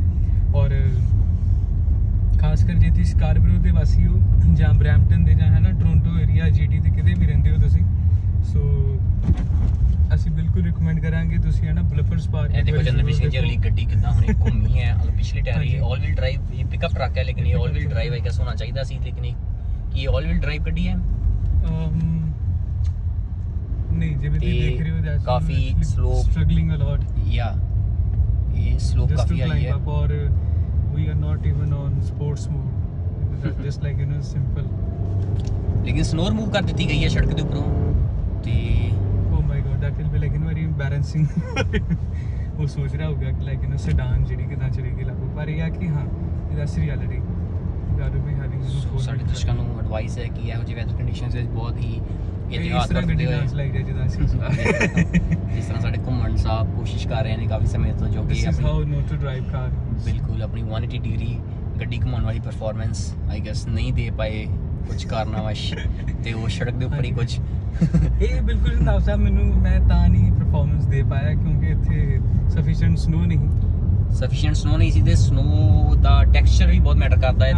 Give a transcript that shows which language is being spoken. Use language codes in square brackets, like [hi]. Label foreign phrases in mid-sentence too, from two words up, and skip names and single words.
[pa] ਔਰ ਖਾਸ ਕਰ ਜੇ ਤੁਸੀਂ ਸਕਾਰਬਰੋ ਦੇ ਵਾਸੀ ਹੋ ਜਾਂ ਬਰੈਂਪਟਨ ਦੇ ਜਾਂ ਹੈ ਨਾ ਟੋਰਾਂਟੋ ਏਰੀਆ ਜੀਟੀ ਤੇ ਕਿਤੇ ਵੀ ਰਹਿੰਦੇ ਹੋ ਤੁਸੀਂ, ਸੋ ਅਸੀਂ ਬਿਲਕੁਲ ਰਿਕਮੈਂਡ ਕਰਾਂਗੇ ਤੁਸੀਂ ਹੈ ਨਾ ਬਲਫਰਸ ਪਾਰਕ। ਇਹ ਦੇਖੋ ਚੰਦਰਵੀਰ ਸਿੰਘ ਜੀ ਅਗਲੀ ਗੱਡੀ ਕਿੱਦਾਂ ਹੁਣੇ ਘੁੰਮੀ ਹੈ। ਪਿਛਲੀ ਟਾਇਰ ਹਾਂਜੀ। ਇਹ [en] all wheel drive [pa] ਇਹ [en] pickup truck [pa] ਹੈ, ਲੇਕਿਨ ਇਹ [en] all wheel drive [pa] ਹੈ ਕਿ ਹੋਣਾ ਚਾਹੀਦਾ ਸੀ, ਲੇਕਿਨ ਇਹ ਕੀ [en] all wheel drive [pa] ਗੱਡੀ ਹੈ। ਨਹੀਂ ਜਿਵੇਂ ਤੁਸੀਂ ਦੇਖ ਰਹੇ ਹੋ that ਕਾਫੀ slow- [en] struggling a lot [pa] ਯਾ ਇਹ ਸਲੋਪ [en] just to [pa] ਕਾਫੀ ਆਈ [en] climb [pa] ਹੈ। [en] up or we are not even on sports mode that's just like you know simple [pa] ਲੇਕਿਨ [en] snow remove [pa] ਕਰ ਦਿੱਤੀ ਗਈ ਹੈ ਸੜਕ ਦੇ ਉੱਪਰੋਂ ਤੇ [en] oh my god that will be like very embarrassing [pa] ਉਹ ਸੋਚ ਰਿਹਾ ਹੋਊਗਾ ਕਿ ਲਾਈਕ ਇਹਨੂੰ ਸੈਡਾਨ ਜਿਹੜੀ ਕਿਦਾਂ ਚਲੇਗੀ ਲੱਗੂ, ਪਰ ਇਹ ਆ ਕਿ ਹਾਂ [en] that's reality gotta be having you know [pa] ਸੋ ਸਾਡੇ ਦਰਸ਼ਕਾਂ ਨੂੰ ਐਡਵਾਈਸ ਹੈ ਕਿ ਇਹੋ ਜਿਹੇ [en] weather conditions [pa] ਵਿੱਚ ਬਹੁਤ ਹੀ ਇਹਤਿਆਤ ਵਰਤਦੇ ਹੋਏ ਲਾਈਕ ਜਿੱਦਾਂ ਅਸੀਂ ਜਿਸ ਤਰ੍ਹਾਂ ਸਾਡੇ ਘੁੰਮਣ ਸਾਹਿਬ ਕੋਸ਼ਿਸ਼ ਕਰ ਰਹੇ ਨੇ ਕਾਫੀ ਸਮੇਂ ਤੋਂ, ਜੋ [en] this [pa] ਕਿ [en] is how [pa] ਆਪਣੀ [en] not to drive car [pa] ਬਿਲਕੁਲ ਆਪਣੀ 180 ਡਿਗਰੀ ਗੱਡੀ ਘੁਮਾਉਣ ਵਾਲੀ ਪਰਫਾਰਮੈਂਸ ਆਈ ਗੈਸ ਨਹੀਂ ਦੇ ਪਾਏ ਕੁਝ ਕਾਰਨਾਵਸ਼ ਤੇ ਉਹ ਸੜਕ ਦੇ ਉੱਪਰ ਹੀ ਕੁਝ ਇਹ ਬਿਲਕੁਲ ਜਨਾਬ ਸਾਹਿਬ ਮੈਨੂੰ ਮੈਂ ਤਾਂ ਨਹੀਂ ਪਰਫਾਰਮੈਂਸ ਦੇ ਪਾਇਆ ਕਿਉਂਕਿ ਇੱਥੇ [en] sufficient snow [pa] ਨਹੀਂ [en] sufficient snow [pa] ਨਹੀਂ ਸੀ ਤੇ ਸਨੋ ਦਾ ਟੈਕਸਚਰ ਵੀ ਬਹੁਤ ਮੈਟਰ ਕਰਦਾ ਹੈ